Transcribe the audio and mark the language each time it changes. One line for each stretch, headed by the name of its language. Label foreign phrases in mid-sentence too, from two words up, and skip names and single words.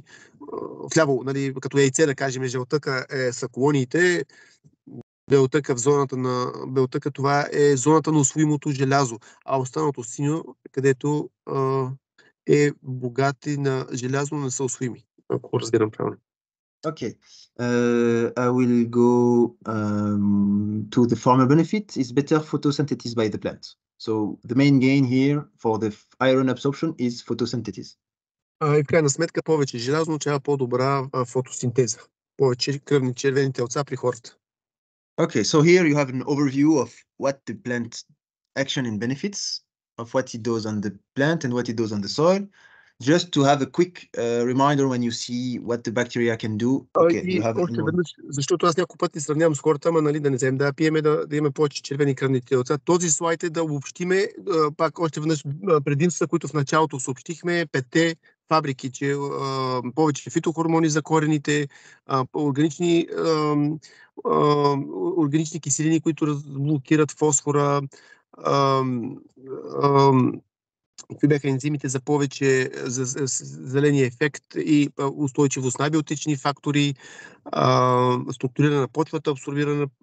Bulgarian: Вляво, нали, като яйце, да кажем, жълтъка са колониите, белтъка в зоната на белтъка, това е зоната на усвоимото желязо, а останалото синьо, където е богати на желязо, не са усвоими, ако разбирам правилно.
English: Okay, I will go to the farmer benefit is better photosynthesis by the plant. So the main gain here for the iron absorption is photosynthesis. И в крайна сметка повече желязо означава по-добра фотосинтеза, повече кръвни червени телца при хората. Okay, so here you have an overview of what the plant action and benefits of what it does on the plant and what it does on the soil. just to have a quick reminder when you see what the bacteria can do. Okay, you
Bulgarian: И
English: have
Bulgarian: още веднъж, защото аз няколко пъти сравнявам с хората, ама нали, да не вземем да пиеме, да имаме повече червени кръвни телца. Този слайд е да обобщиме пак още веднъж предимства, които в началото съобщихме, 5 фабрики, че повече фитохормони за корените, органични киселини, които блокират фосфора, какви бяха ензимите за повече за зеления ефект и устойчивост на биотични фактори, структуриране на почвата, абсорбиране